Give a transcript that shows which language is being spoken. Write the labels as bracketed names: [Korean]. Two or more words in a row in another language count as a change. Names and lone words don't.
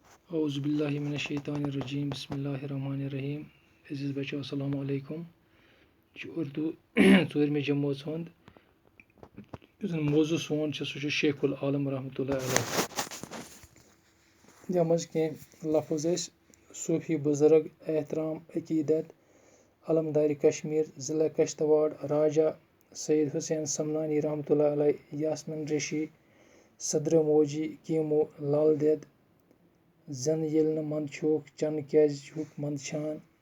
[Arabic] اعوذ باللہ من الشیطان الرجیم بسم اللہ الرحمن الرحیم [Kashmiri] عزیز بچو [Arabic] السلام علیکم [Kashmiri] یہ اردو ژوٗرمہِ جمٲژ ہُنٛد یُس زن موضوع سون چھُ سُہ چھُ شیخ العالم [Arabic] رحمتہ اللہ علیہ [Kashmiri] یَتھ منٛز کینٛہہ لفظ ٲسۍ صوٗفی بُزرگ احترام عقیٖدت علمدارِ کشمیٖر ضلع کشتواڑ راجا سید حسین سمنانی [Arabic] رحمتہ اللہ علیہ [Kashmiri] یاسمین ریشی صدرٕ موجی کیٖمو لل دٮ۪د زَن ییٚلہِ نہٕ منٛدچھوکھ چنہٕ کیٛازِ چھُکھ منٛدچھان